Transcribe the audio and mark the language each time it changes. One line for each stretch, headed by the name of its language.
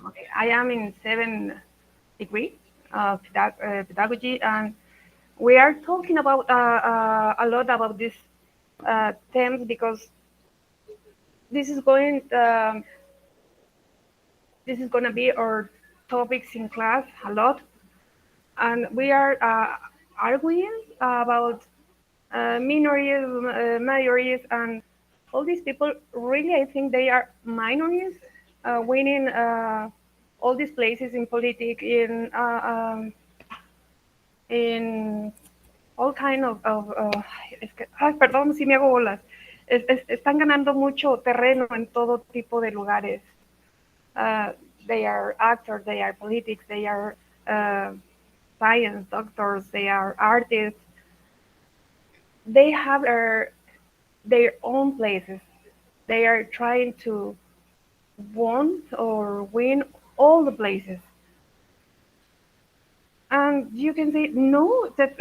English: Okay, I am in 7th degree of pedagogy, and we are talking about a lot about these themes because this is going this is going to be our topics in class a lot, and we are arguing about minorities, majorities, and all these people. Really, I think they are minorities winning all these places in politics, in all kind
Spanish: ay, perdón si me hago bolas. Están ganando mucho terreno en todo tipo de lugares.
English: Uh, they are actors, they are politics, they are uh, science doctors, they are artists. They have their own places. They are trying to want or win all the places. And you can say, no,